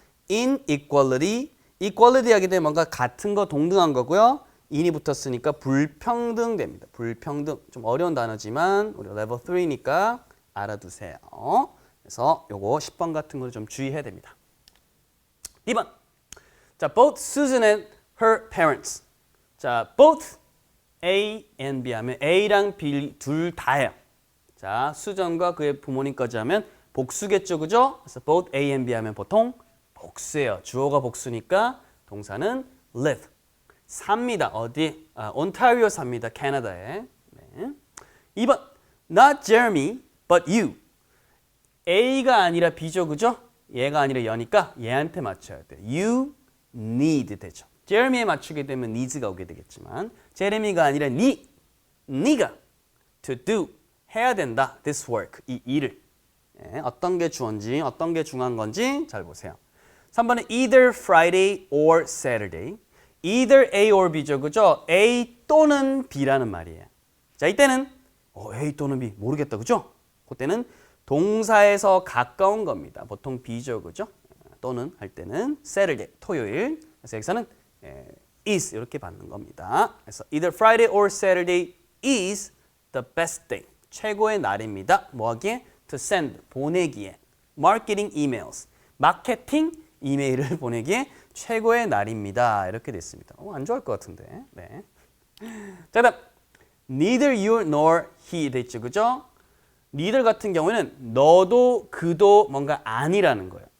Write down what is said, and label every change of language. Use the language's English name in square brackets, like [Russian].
[English] inequality equality [Korean] 하게 되면 뭔가 같은 거 동등한 거고요. in이 붙었으니까 불평등 됩니다. 불평등 좀 어려운 단어지만 우리 레벨 3니까 알아두세요. 그래서 요거 10번 같은 걸 좀 주의해야 됩니다. 2번. [English] 자, both Susan and her parents. 자, both A and B [Korean] 하면 A랑 B 둘 다예요. 자, 수전과 그의 부모님까지 하면 복수겠죠, 그죠? 그래서 [English] both A and B [Korean] 하면 보통 복수예요. 주어가 복수니까 동사는 live. 삽니다. 어디? 온타리오 삽니다. 캐나다에. 네. 2번. [English] Not Jeremy, but you. [Korean] A가 아니라 B죠, 그죠? 얘가 아니라 여니까 얘한테 맞춰야 돼요. [English] You need [Korean] 되죠. Jeremy에 맞추게 되면 needs가 오게 되겠지만 제레미가 아니라 네가 [English] to do [Korean] 해야 된다. [English] This work [Korean] 이 일을 어떤 게 주어인지 어떤 게 중요한 건지 잘 보세요. 3번은 [English] either Friday or Saturday. either A or B [Korean] 죠, 그죠? A 또는 B라는 말이에요. 자, 이때는 A 또는 B 모르겠다, 그죠? 그때는 동사에서 가까운 겁니다. 보통 B죠, 그죠? 또는 할 때는 Saturday 토요일. 그래서 여기서는 is 이렇게 받는 겁니다. 그래서 [English] either Friday or Saturday is the best day. [Korean] 최고의 날입니다. 뭐 하기에? [English] To send, [Korean] 보내기에. Marketing emails, 마케팅 이메일을 보내기에 최고의 날입니다. 이렇게 됐습니다. 안 좋아할 것 같은데. 네. 자, 다음 [English] neither you nor he [Korean] 됐죠, 그죠? neither 같은 경우에는 너도 그도 뭔가 아니라는 거예요.